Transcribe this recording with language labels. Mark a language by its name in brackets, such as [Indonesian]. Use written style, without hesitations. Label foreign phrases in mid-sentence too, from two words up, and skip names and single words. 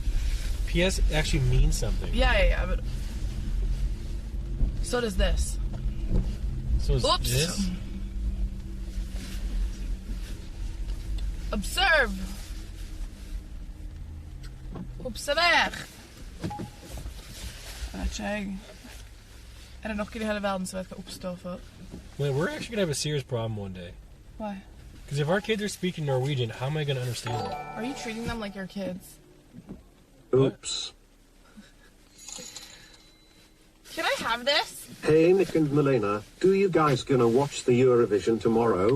[English] PS actually means something. Yeah, but so does this. So is Oops. this? Observe. Observer. [Norwegian] Vet ikke jeg. Er det noen i hele verden som vet hva opp står for? [English] Wait, we're actually gonna have a serious problem one day. Why? Because if our kids are speaking Norwegian, how am I gonna understand it? Are you treating them like your kids? Oops. Can I have this? Hey Nick and Milena, do you guys gonna watch the Eurovision tomorrow?